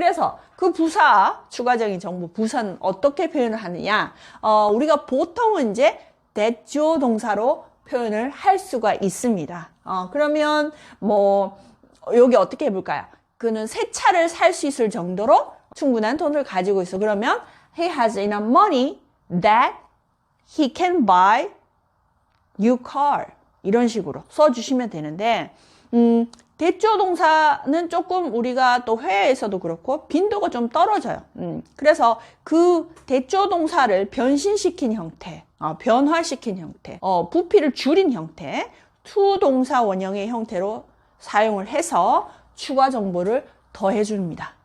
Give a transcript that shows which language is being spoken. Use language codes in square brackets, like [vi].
[ko] 그래서 그 부사, 추가적인 정보, 부사는 어떻게 표현을 하느냐. 우리가 보통은 이제 대조 동사로 표현을 할 수가 있습니다. 그러면 여기 어떻게 해볼까요? 그는 새 차를 살 수 있을 정도로 충분한 돈을 가지고 있어. [en] 그러면 he has enough money that he can buy new car. [ko] 이런 식으로 써주시면 되는데, 대조 동사는 조금 우리가 또 회화에서도 그렇고 빈도가 좀 떨어져요. 그래서 그 대조 동사를 변신시킨 형태, 변화시킨 형태, 부피를 줄인 형태, to 동사 원형의 형태로 사용을 해서 추가 정보를 더해줍니다.